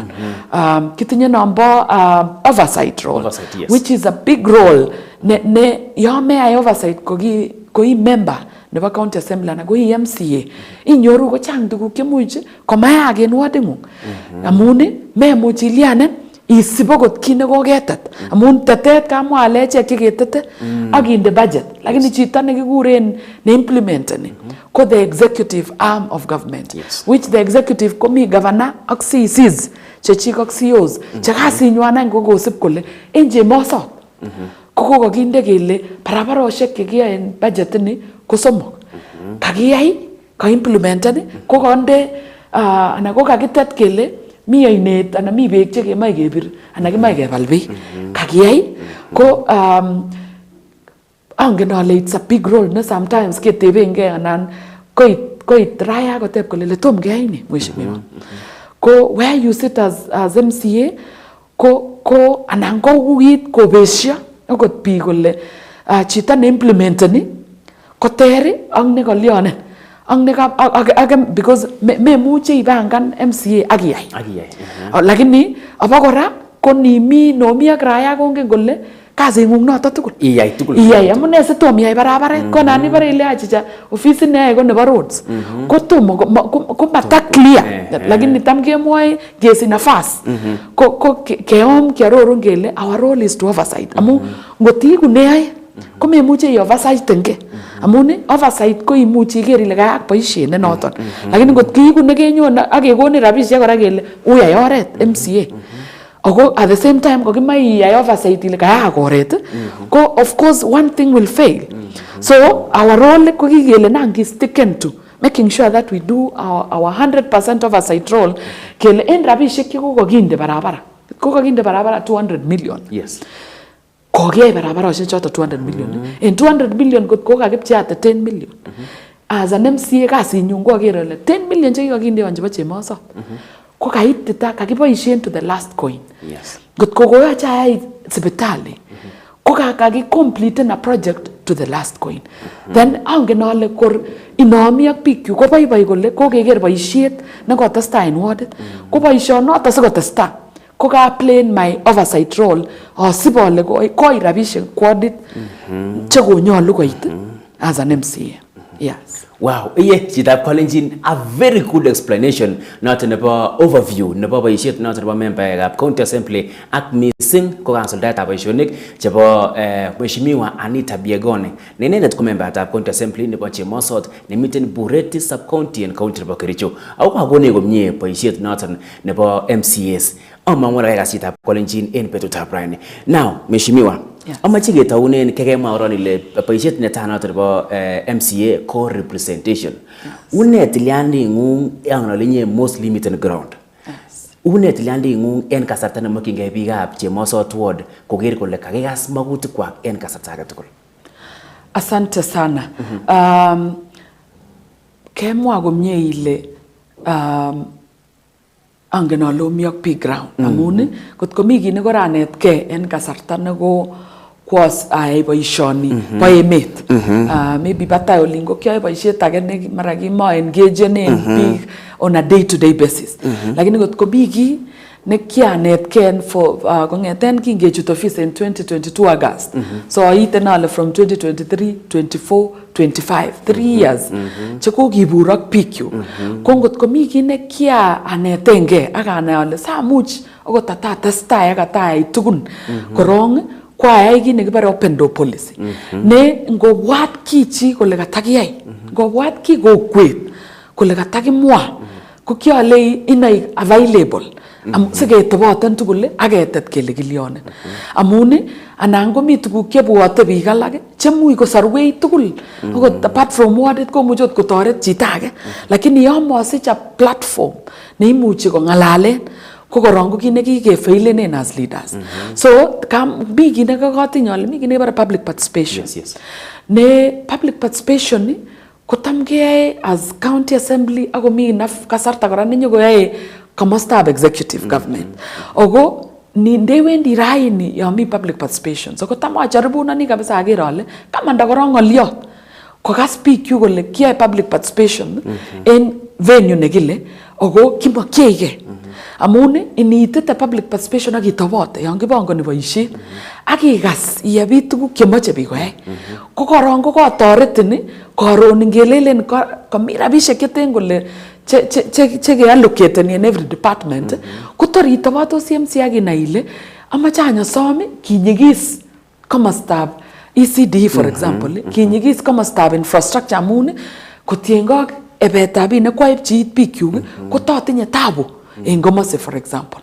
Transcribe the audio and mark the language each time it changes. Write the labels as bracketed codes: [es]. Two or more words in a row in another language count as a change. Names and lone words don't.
[kln] Kitinye nombo [en] oversight role, yes. Which is a big role [kln] ne yo meyai oversight koi member nebo [en] county assembly [kln] anan koi MCA inyoru ko chang tuguk chemuch komayak en wardingung amun memuch ilianen isib okot kit nekoketet amun tetet kamwa ale echek cheketete ak inde budget lakini chito nekikuren neimplementeni ko [en] the executive arm of government, yes. Which the executive [kln] komi governor ak CCs chechik ak CEOs chekasinywan any ko kosib kole en chemosot ko kokinde kele barabaroshek chekiyoe en budget ni ko somok kakiyai kaimplementen ko konde anan ko kakitet kele mi ainet anan mi beek chekemoe kebir anan kimoe kebal beek kakiyai ko angen ale [en] it's a big role [kln] ne sometimes ketebengei anan koit raya koteb kole tom keyai ni mheshimiwa ko [en] where you sit as MCA [kln] ko anan ko uit kobesio akot biik kole chito ne implementeni koteri ak nekolyonen ak because memuche ibangan MCA ak iyai lakini abakora ko nomi ak raya kongen kole kazingung noto tugul iyai amune sitom iyai barabaret ko nan ibare ile achicha ofisit neyoe ko nebo roads ko tomo ko mata clear lakini tam kemwoe kesi nafas ko keom kiarorun kele [en] our role is to oversight [kln] amu ngotiku neyoe ko memuche i-oversight nke amun oversight ko imuchi iker ile kayak boisiet ne noton lakini ngot kiiku nekenyon ak kekonin rabisiek kora kele uyai oret MCA ako [en] at the same time [kln] kokimoe iyai oversight ile kayak oret ko [en] of course one thing will fail so our role [kln] ko kikele nangi [en] sticken to making sure that we do our 100% oversight role [kln] kele en rabisiek chekokokinde barabara 200 million [en] yes [kln] kokiyai barabarosiek choto 200 million en 200 million kot ko kakipcheate 10 million [en] as an MCA [kln] kasinyun ko aker ale 10 million chekikokinde chebo chemosot ko kaitita kakiboisien [en] to the last coin yes [kln] kot ko koyoche ayai sipitali ko kakicomplete [en] a project to the last coin [kln] then angen ale kor inomi ak bikyuk ko boiboi kole kokeker boisiet nekotestai en wardit ko boisionoto sikotestai ko ka [en] play my oversight role [kln] asib ale koi rabisiek wardit chekonyolu koit [en] as an MCA. [kln] Yes. Wow, chitab Kalenjin, [en] a very good explanation [kln] not nebo overview nebo boisiet not nebo [en] member county assembly [kln] ak missing ko kansultaetab boisionik chebo mheshimiwa Anita Byegone. Nenendet ko member tab county assembly nebo Chemosot nemiten Bureti sub county and county nebo Kericho. Ako kakone komie boisiet noton nebo MCAs. Amangwara kasitab Kalenjin en betutab rani. Now, mheshimiwa, amache ketaunen kekemwa oron ile boisiet netai noton nebo MCA ko representation. Une tiliandi ngung yang nalinye [en] most limited ground. [kln] Une tiliandi ngung en kasarta nemokyingei biikab Chemosot ward koker kole kakikas magutikwak en kasarta age tugul. [sw] Asante sana. [kln] Kemwa komie ile angen ale omi ak [en] big ground [kln] amun kot komi kit nekoranetkei en kasarta neko kwas ayai boisioni bo emet maybe batai olin ko kyoe boisiet age ne mara kimo engagenen biik [en] on a day to day basis [kln] lakini kot komi ki ne kianetkei for kongeten kingechut [en] office in 2022 August so [kln] aiten ale [en] from 2023 24 25 3 years [kln] chekokibur ak bikyuk ko ngot komi ki ne kianetengei ak anai ale samuch akot atatestai ak atayai tugun korong kwayai kit nekibare [en] open door policy [kln] ne ngobwat kichi kole katakiyai ngobwat ki kokwet kole katakimwa ko kialei inai available siketoboten tugul ak ketet kele kilyonen amun anan komi tuguk chebwote biik alak chemuch kosorwei tugul akot [en] apart from [kln] wardit komuche kotoret chito age lakini yon mosich [en] a platform [kln] neimuchi kong'alalen ko korong ko kit nekikefailenen [en] as leaders. [kln] So mi kit nekakatinyole, mi kit nekebare [en] public participation. [kln] Ne [en] public participation [kln] ni kotam keyae [en] as county assembly [kln] ako mi kasarta kora nenyokoyae komostab [en] executive government. [kln] Ogo ndewendi raini yon mi [en] public participation. [kln] So kotam acharibunani kabisa aker ale kamanda korong ng'olyot kokas biik kyuk kole kiyae [en] public participation [kln] en venue nekile ogo kimakyeige. Amun iniitete [en] public participation [kln] ak itobote yon kibongoni boisiet ak ikas iyebit tuguk chemoche biik koyai. Ko korong ko kotoretin koron ngelelen komi rabisiek cheten kole che keallocateni [en] in every department [kln] kotor itobotosi MCA ak inai ile amache anyosom kinyigis komostab ECD [en] for example, [kln] kinyigis komostab infrastructure amun kotiengei ak ebetab biik nekwaib chiit biik kyuk kototinye tabu en komose [en] for example.